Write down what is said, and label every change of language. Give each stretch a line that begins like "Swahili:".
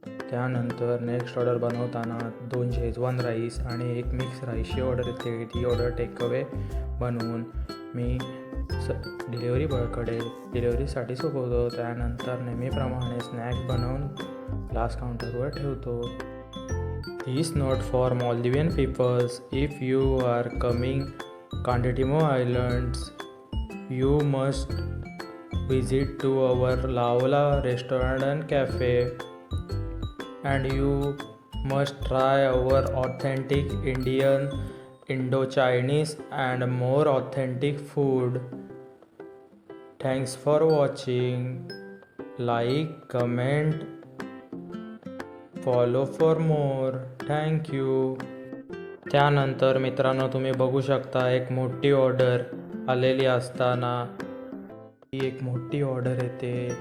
Marathi: त्यानंतर next order बनवताना 2 Schezwan rice आणि 1 मिक्स राईसची ऑर्डर येते. ती ऑर्डर टेकअवे बनवून मी डिलिव्हरी बॉयकडे डिलिव्हरीसाठी सोपवतो. त्यानंतर नेहमीप्रमाणे स्नॅक्स बनवून ग्लास काउंटरवर ठेवतो.
English: Is not for Maldivian peoples. If you are coming Kanditimo Islands, you must visit to our Laola restaurant and cafe, and you must try our authentic Indian, Indo-Chinese and more authentic food. Thanks for watching. Like, comment, follow for more. Thank you.
Marathi: त्यानंतर मित्रांनो तुम्ही बघू शकता एक मोठी order आलेली असताना ही एक मोठी ऑर्डर येते.